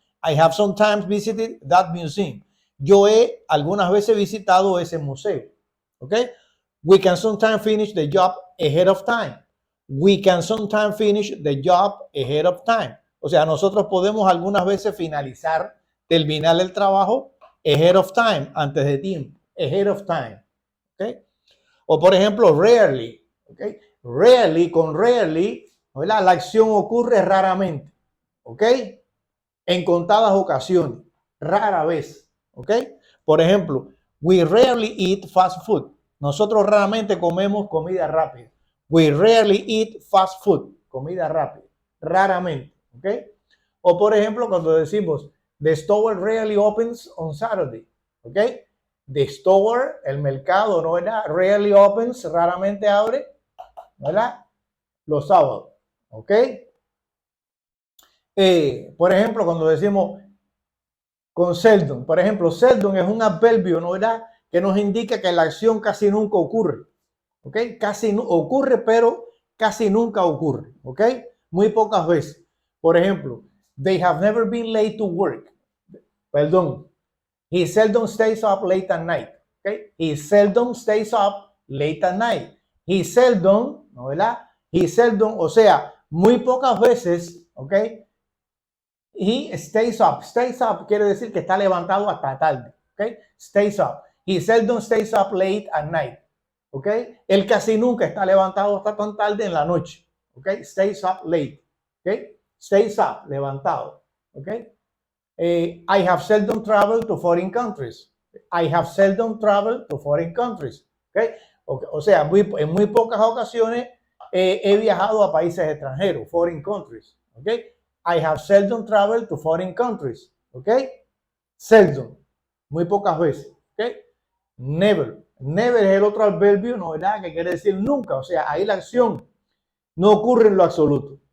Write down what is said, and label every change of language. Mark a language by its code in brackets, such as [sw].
[en] I have sometimes visited that museum. [es] Yo he algunas veces visitado ese museo, ¿ok? [en] We can sometimes finish the job ahead of time. We can sometimes finish the job ahead of time. [es] O sea, nosotros podemos algunas veces terminar el trabajo [en] ahead of time, [es] antes de tiempo, ahead of time. ¿Okay? O por ejemplo, rarely. ¿Okay? Rarely, ¿verdad? La acción ocurre raramente. ¿Ok? En contadas ocasiones, rara vez. ¿Ok? Por ejemplo, [en] we rarely eat fast food. [es] Nosotros raramente comemos comida rápida. [en] We rarely eat fast food, [es] comida rápida, raramente, [en] ¿ok? [es] O por ejemplo, cuando decimos, [en] the store rarely opens on Saturday, ¿ok? The store, [es] el mercado, ¿no? ¿Verdad? [en] Rarely opens, [es] raramente abre, ¿verdad? Los sábados, ¿ok? Por ejemplo, cuando decimos con seldom, por ejemplo, seldom es un adverbio, ¿no? ¿Verdad? que nos indica que la acción casi nunca ocurre. ¿Ok? Casi ocurre, pero casi nunca ocurre. ¿Ok? Muy pocas veces. Por ejemplo, [en] they have never been late to work. [es] Perdón. [en] He seldom stays up late at night. ¿Ok? He seldom stays up late at night. He seldom, [es] ¿no, verdad? [en] He seldom, [es] o sea, muy pocas veces, ¿ok? [en] He stays up. Stays up [es] quiere decir que está levantado hasta tarde. [en] ¿Ok? Stays up. He seldom stays up late at night. ¿Ok? [es] Él casi nunca está levantado hasta tan tarde en la noche. [en] ¿Ok? Stays up late. ¿Ok? Stays up, levantado. ¿Ok? I have seldom traveled to foreign countries. I have seldom traveled to foreign countries. ¿Ok? [es] O sea, en muy pocas ocasiones he viajado a países extranjeros, [en] foreign countries. ¿Ok? I have seldom traveled to foreign countries. [es] ¿Ok? Seldom. Muy pocas veces. ¿Ok? Never. Never es el otro adverbio, ¿no? ¿Verdad? Que quiere decir nunca. O sea, ahí la acción no ocurre en lo absoluto.